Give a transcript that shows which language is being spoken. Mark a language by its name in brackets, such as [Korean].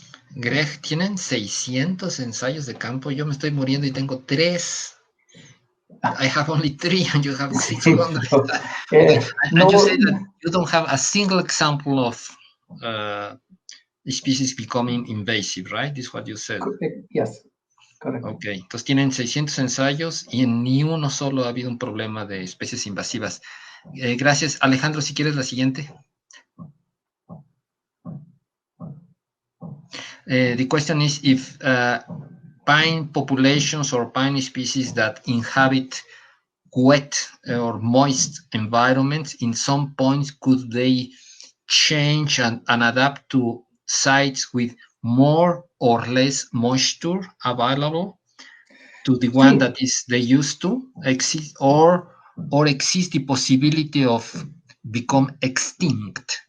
[Spanish] Greg, ¿tienen 600 ensayos de campo? Yo me estoy muriendo y tengo 3. [English] I have only 3 and you have 600. And you say that you don't have a single example of species becoming invasive, right? This is what you said. [Spanish] Yes, correcto. Ok, entonces tienen 600 ensayos y en ni uno solo ha habido un problema de especies invasivas. Gracias. Alejandro, si quieres la siguiente. [English] The question is if pine populations or pine species that inhabit wet or moist environments, in some points, could they change and adapt to sites with more or less moisture available to the one that is they used to exist, or exist the possibility of become extinct?